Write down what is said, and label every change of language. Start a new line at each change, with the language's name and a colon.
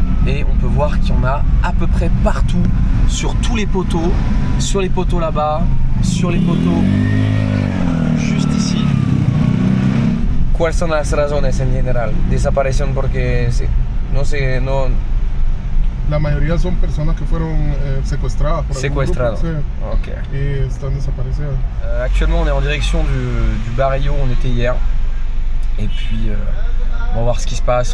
French: Et on peut voir qu'il y en a à peu près partout, sur tous les poteaux, sur les poteaux là-bas, sur les poteaux juste ici.
Spanish: ¿Cuáles son las razones en general? Desaparición porque no sé, no. La mayoría son personas que fueron secuestradas por Secuestradas. algún grupo, Ok. et están desaparecidas.
French: Actuellement, on est en direction du barrio où on était hier. Et puis, on va voir ce qui se passe.